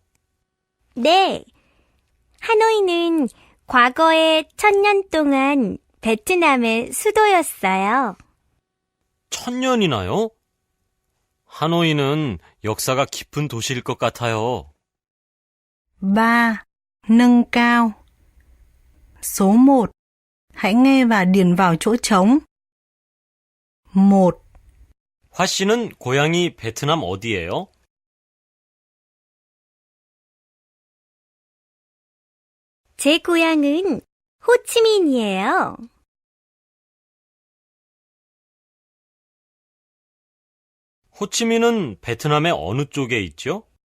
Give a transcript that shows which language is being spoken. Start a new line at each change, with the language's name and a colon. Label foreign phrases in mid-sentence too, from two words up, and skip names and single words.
Korean: 네, 하노이는 과거에 1000년 동안 베트남의 수도였어요. 1000년이나요? 하노이는 역사가 깊은 도시일 것 같아요. 3.
Vietnamese: Nâng cao. Số 1. Hãy nghe và điền vào chỗ trống. 1.
Korean: 화 씨는 고향이 베트남 어디예요? 제 고향은 호치민이에요. 호치민은 베트남의 어느 쪽에 있죠?